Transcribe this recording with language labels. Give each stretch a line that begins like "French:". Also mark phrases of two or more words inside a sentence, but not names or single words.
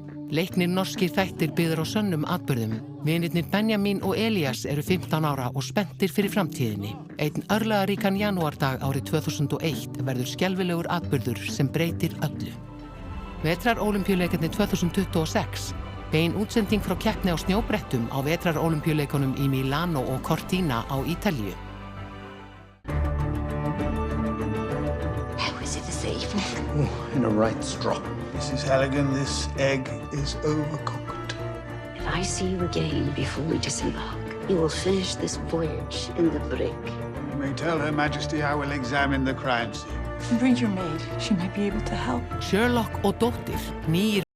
Icelandic: Leiknir norskir þættir byggðir á sönnum atburðum. Vinirnir Benjamín og Elías eru 15 ára og spenntir fyrir framtíðinni. Einn örlagaríkan janúardag árið 2001 verður skelfilegur atburður sem breytir öllu. Vetrarólympíuleikarnir 2026. Bein útsending frá keppni á snjóbrettum á vetrarólympíuleikunum í Milano og Cortina á Ítalíu.
English: How is it this evening? In a right strop. Mrs. Halligan, this egg is overcooked. If I see you again before we disembark, you will finish this voyage in the brig. You may tell Her Majesty I will examine the crime scene. Bring your maid. She might be able to help.
Icelandic: Sherlock og dóttir, nýir